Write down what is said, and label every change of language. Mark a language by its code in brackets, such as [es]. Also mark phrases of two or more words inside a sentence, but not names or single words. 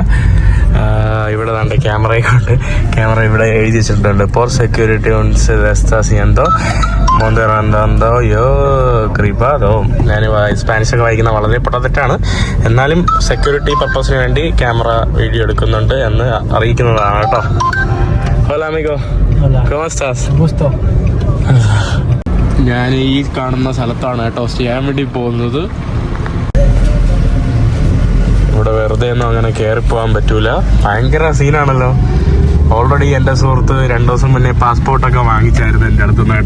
[ml] ഇവിടെ നല്ല ക്യാമറയൊക്കെ ക്യാമറ ഇവിടെ എഴുതി വെച്ചിട്ടുണ്ട്. പോർ സെക്യൂരിറ്റി ഉൺസ് എന്തോ മോന്തോ യോ ക്രീപ്പാതോ. ഞാൻ സ്പാനിഷൊക്കെ വായിക്കുന്ന വളരെ പൊട്ടത്തെറ്റാണ്. എന്നാലും [en] security purpose [ml] വേണ്ടി [en] camera video [ml] എടുക്കുന്നുണ്ട് എന്ന് അറിയിക്കുന്നതാണ് കേട്ടോ. [es] Hola amigo. Hola. ¿Cómo estás? Gusto. [ml] ഞാൻ ഈ കാണുന്ന സ്ഥലത്താണ് കേട്ടോ ചെയ്യാൻ വേണ്ടി പോകുന്നത്. ഇവിടെ വെറുതെ ഒന്നും അങ്ങനെ കയറി പോകാൻ പറ്റൂല. ഭയങ്കര സീനാണല്ലോ. ഓൾറെഡി എൻ്റെ സുഹൃത്ത് 2 ദിവസം മുന്നേ പാസ്പോർട്ടൊക്കെ വാങ്ങിച്ചായിരുന്നു എൻ്റെ അടുത്തുനിന്ന് കേട്ടോ.